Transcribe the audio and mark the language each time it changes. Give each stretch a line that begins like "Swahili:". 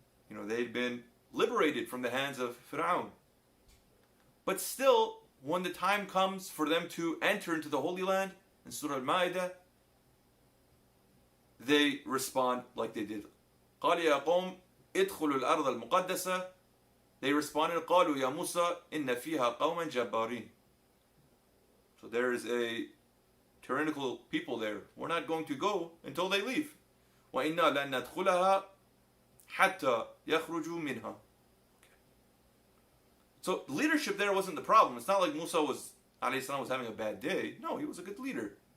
English: They'd been liberated from the hands of Fir'aun. But still, when the time comes for them to enter into the Holy Land, in Surah Al-Ma'idah, they respond like they did.
Arabic: قَالَ يَا قَوْمِ ادْخُلُوا الْأَرْضَ الْمُقَدَّسَةَ.
English: They responded,
Arabic: قَالُوا يَا مُوسَى إِنَّ فِيهَا قَوْمًا جَبَّارِينَ.
English: So there is a tyrannical people there. We're not going to go until they leave.
Arabic: وَإِنَّا لَن نَدْخُلَهَا حَتَّى يَخْرُجُوا مِنْهَا.
English: So leadership there wasn't the problem. It's not like Musa was having a bad day. No, he was a good leader.